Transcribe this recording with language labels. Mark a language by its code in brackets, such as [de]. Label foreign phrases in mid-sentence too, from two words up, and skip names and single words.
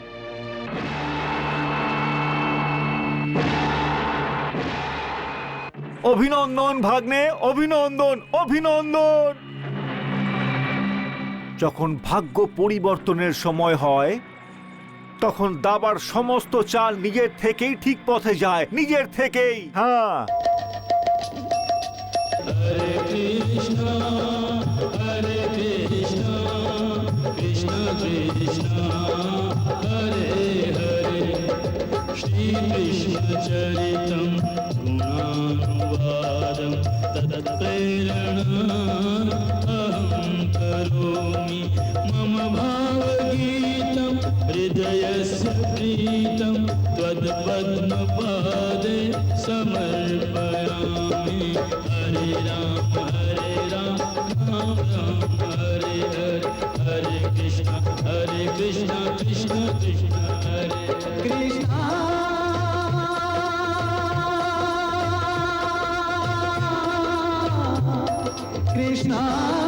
[bn] অভিনন্দন ভাগ্নে, অভিনন্দন, অভিনন্দন। যখন ভাগ্য পরিবর্তনের সময় হয় তখন দাবার সমস্ত চাল নিজের থেকেই ঠিক পথে যায়, নিজের থেকেই। হ্যাঁ, [sa] श्रीकृष्णचरितं गुणानुवादं तत्प्रेरणा अहं करोमि मम भावगीतं हृदयस्य प्रीतं त्वत्पद्मपादे समर्पयामि। हरे राम राम राम हरे हरे, हरे कृष्ण कृष्ण कृष्ण हरे कृष्ण। कृष्णा